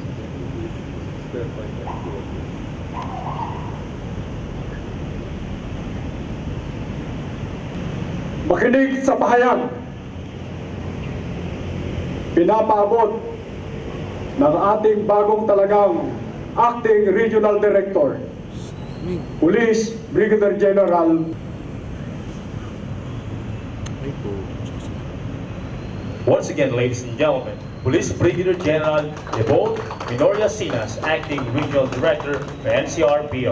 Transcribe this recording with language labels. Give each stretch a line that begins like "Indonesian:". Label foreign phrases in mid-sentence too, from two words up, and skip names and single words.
Filipino: Makinig sa pahayag. Pinapaabot ng ating bagong talagang
English: Acting Regional Director, Police Brigadier General. Once again, ladies and gentlemen, Police Brigadier General Debold Sinas, Acting Regional Director for NCRPO.